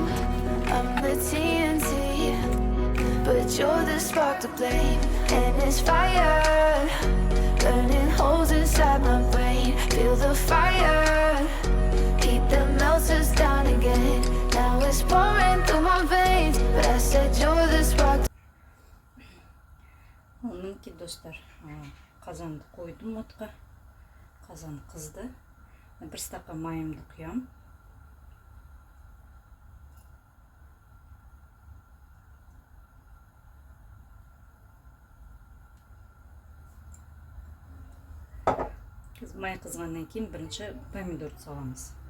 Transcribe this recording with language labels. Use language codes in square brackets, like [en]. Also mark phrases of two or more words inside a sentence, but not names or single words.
[en] I'm the TNT, but you're the spark to blame. And it's fire, burning holes inside my brain. Feel the fire, heat that melts us down again. Now it's pouring through my veins, but I said you're the spark. [kk] Мінекей, достар, қазанды қойдым отқа. Қазан қызды. 1 стакан майымды құям. Май қызғаннан кейін бірінші помидорды саламыз.